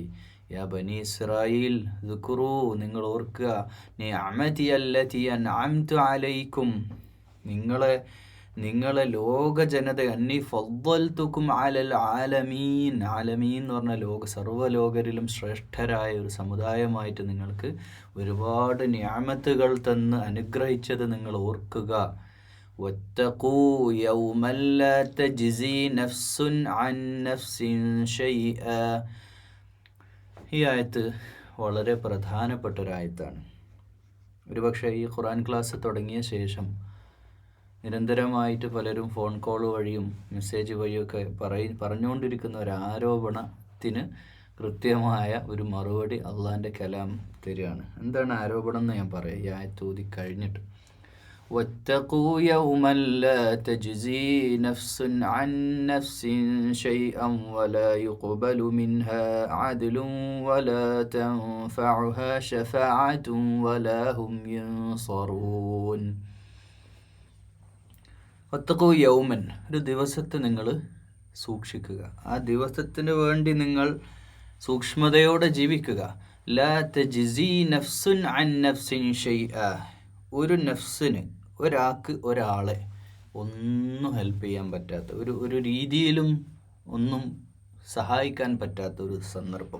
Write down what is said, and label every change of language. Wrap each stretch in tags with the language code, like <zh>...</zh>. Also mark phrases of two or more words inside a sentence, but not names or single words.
<ar>يا بني إسرائيل اذكروا,</ar> <ml>നിങ്ങൾ ഓർക്കുക,</ml> <ar>نعمتي التي أنعمت عليكم,</ar> <ml>നിങ്ങളെ ലോക ജനത,</ml> <ar>أني فضلتكم على العالمين.</ar> <ml>ആലമീൻ എന്ന് പറഞ്ഞാൽ സർവ്വലോകരിലും ശ്രേഷ്ഠരായ ഒരു സമുദായമായിട്ട് നിങ്ങൾക്ക് ഒരുപാട് നിഅമത്തുകൾ തന്ന് അനുഗ്രഹിച്ചത് നിങ്ങൾ ഓർക്കുക.</ml> <ar>واتقوا يوما لا تجزي نفس عن نفس شيئا.</ar> <ml>ഈ ആയത്ത് വളരെ പ്രധാനപ്പെട്ട ഒരായത്താണ്. ഒരുപക്ഷെ ഈ ഖുർആൻ ക്ലാസ് തുടങ്ങിയ ശേഷം നിരന്തരമായിട്ട് പലരും</ml> <en>phone call</en> <ml>വഴിയും മെസ്സേജ് വഴിയൊക്കെ പറഞ്ഞുകൊണ്ടിരിക്കുന്ന ഒരു ആരോപണത്തിന് കൃത്യമായ ഒരു മറുപടി അള്ളാഹിൻ്റെ കലാം തരികയാണ്. എന്താണ് ആരോപണം എന്ന് ഞാൻ പറയാം ഈ ആയത്ത് ഓതി കഴിഞ്ഞിട്ട്.</ml> <ar>واتقوا يوما لا تجزي نفس عن نفس شيئا ولا يقبل منها عدل ولا تنفعها شفاعة ولا هم ينصرون. واتقوا يوما,</ar> <ml>ഒരു ദിവസത്തെ നിങ്ങൾ സൂക്ഷിക്കുക, ആ ദിവസത്തിന് വേണ്ടി നിങ്ങൾ സൂക്ഷ്മതയോടെ ജീവിക്കുക.</ml> <ar>لا تجزي نفس عن نفس شيئا,</ar> <ml>ഒരു നഫ്സിന്, ഒരാളെ ഒന്നും ഹെൽപ്പ് ചെയ്യാൻ പറ്റാത്ത, ഒരു രീതിയിലും ഒന്നും സഹായിക്കാൻ പറ്റാത്ത ഒരു സന്ദർഭം.</ml>